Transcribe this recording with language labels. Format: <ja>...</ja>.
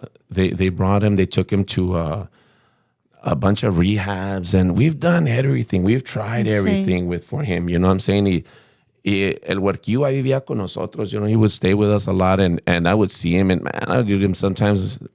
<en>They brought him, they took him to a bunch of rehabs, and we've done everything. We've tried everything for him. You know what I'm saying?</en> <es>El huerquillo ahí vivía con nosotros.</es> <en>He would stay with us a lot, and I would see him, and man, I would do him sometimes.</en>